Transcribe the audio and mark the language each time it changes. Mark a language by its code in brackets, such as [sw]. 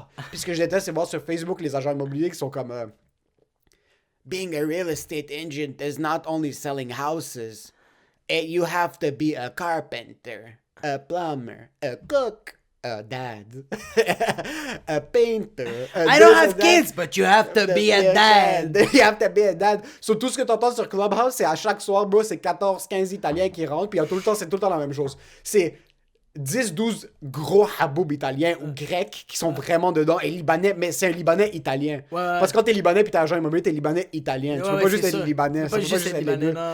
[fr] Puis ce que je déteste, c'est voir sur Facebook les agents immobiliers qui sont comme [en] being a real estate agent is not only selling houses. You have to be a carpenter, a plumber, a cook. A dad, a painter. I don't have kids, but you have to be a dad. You have to be a dad. [fr] So, tout ce que tu entends sur Clubhouse, c'est à chaque soir, bro, c'est 14-15 Italiens qui rentrent, puis c'est tout le temps la même chose. C'est 10-12 gros haboub italiens ou grecs qui sont vraiment dedans, et libanais, mais c'est un libanais italien. Parce que quand t'es libanais puis t'es agent immobilier, t'es libanais italien. Tu peux pas juste être libanais. Tu peux pas juste être libanais.